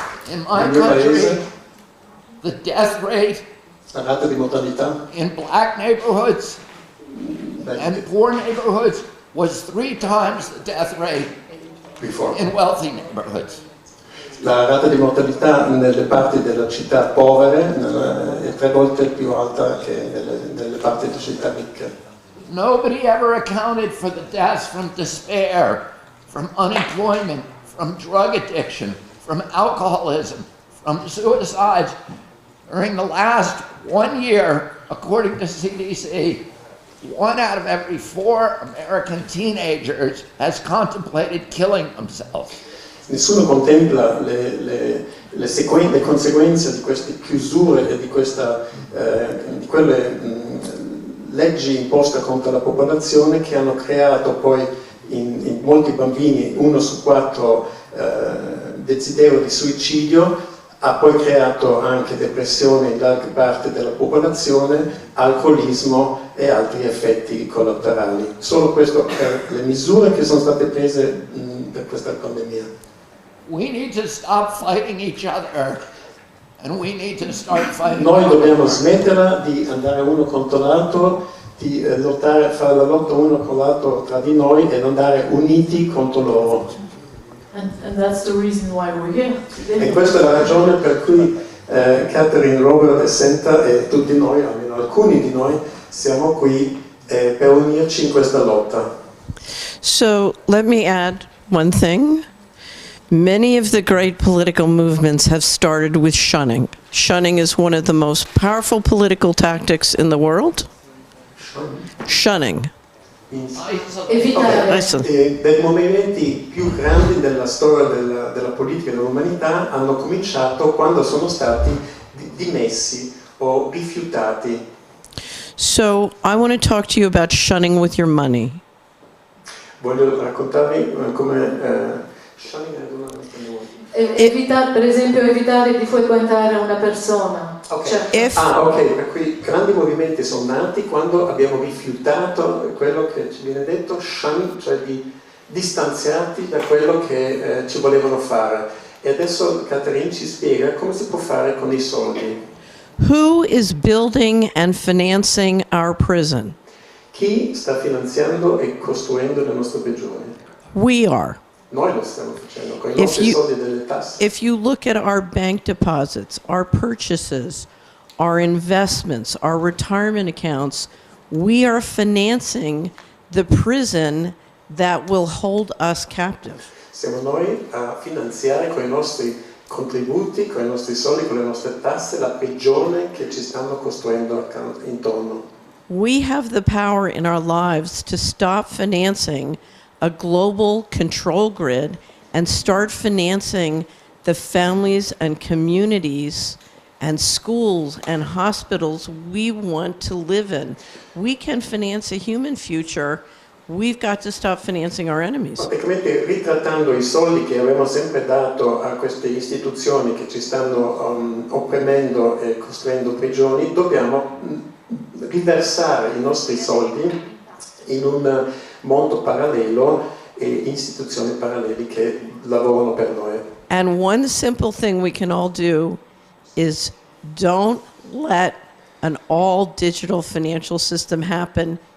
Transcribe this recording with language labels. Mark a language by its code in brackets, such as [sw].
[en] In my country, the death rate [it] la rata di mortalità [en] in black neighborhoods and poor neighborhoods was 3 times the death rate in wealthy neighborhoods. [it] La rata di mortalità nelle parti della città povere è 3 volte più alta che nelle parti delle città ricche. [en] Nobody ever accounted for the deaths from despair, from unemployment, from drug addiction, from alcoholism, from suicides. During the last 1 year, according to CDC, 1 out of every 4 American teenagers has contemplated killing themselves. [it] Nessuno contempla le conseguenze di queste chiusure e di quelle leggi imposte contro la popolazione che hanno creato poi in molti bambini 1 su 4 desiderio di suicidio, ha poi creato anche depressione in larga parte della popolazione, alcolismo e altri effetti collaterali. Solo questo per le misure che sono state prese per questa pandemia. [en] We need to stop fighting each other and we need to start fighting. [it] Noi dobbiamo smetterla di andare uno contro l'altro, di lottare, fare la lotta uno con l'altro tra di noi e andare uniti contro loro. [en] And that's the reason why we're here today. [it] E questa è la ragione per cui Catherine, Robert e Senta e tutti noi, almeno alcuni di noi, siamo qui per unirci in questa lotta. [en] So let me add one thing. Many of the great political movements have started with shunning. Shunning is one of the most powerful political tactics in the world. Shunning. [it] Dei movimenti più grandi della storia della politica e dell'umanità hanno cominciato quando sono stati dimessi o rifiutati. [en] So I want to talk to you about shunning with your money. [it] Voglio raccontarvi come shunning per esempio evitare di frequentare una persona. Okay. Per cui grandi movimenti sono nati quando abbiamo rifiutato quello che ci viene detto shun, cioè di distanziarti da quello che ci volevano fare. E adesso Catherine ci spiega come si può fare con i soldi. [en] Who is building and financing our prison? [it] Chi sta finanziando e costruendo le nostre prigioni? [en] We are. [it] Noi lo stiamo facendo con i nostri soldi delle tasse. [en] If you look at our bank deposits, our purchases, our investments, our retirement accounts, we are financing the prison that will hold us captive. [it] Siamo noi a finanziare con i nostri contributi, con i nostri soldi, con le nostre tasse, la prigione che ci stanno costruendo intorno. [en] We have the power in our lives to stop financing a global control grid and start financing the families and communities and schools and hospitals we want to live in. We can finance a human future. We've got to stop financing our enemies. [it] Praticamente ritrattando i soldi che abbiamo sempre dato a queste istituzioni che ci stanno opprimendo e costruendo prigioni, dobbiamo riversare i nostri soldi in un mondo parallelo e istituzioni paralleli che lavorano per noi. [en] And one simple thing we can all do is don't let an all digital financial system happen.